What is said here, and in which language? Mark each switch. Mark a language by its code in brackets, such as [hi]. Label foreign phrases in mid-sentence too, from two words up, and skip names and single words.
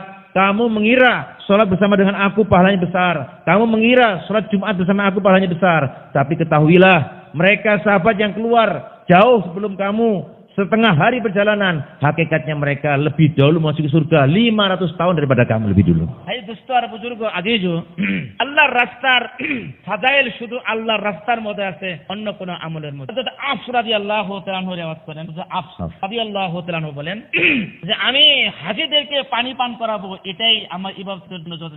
[id] Kamu mengira sholat bersama dengan aku pahalanya besar. Kamu mengira sholat Jumat bersama aku pahalanya besar. Tapi ketahuilah, mereka sahabat yang keluar jauh sebelum kamu, setengah hari perjalanan, hakikatnya mereka lebih dahulu masuk ke surga 500 tahun daripada kamu lebih dulu. [bn] Hai দোস্তর বুজুর্গ আজিজু, আল্লাহর রাস্তার ফাদাইল শুধু আল্লাহর রাস্তার মধ্যে আছে, অন্য কোনো আমলের মধ্যে। হযরত আফস [ar] رضي الله تعالى عنه [bn] রিওয়ায়াত করেন, আফস [ar] رضي الله تعالى عنه [bn] বলেন যে আমি হাজীদেরকে পানি পান করাবো, এটাই আমার ইবাদতের জন্য যথেষ্ট।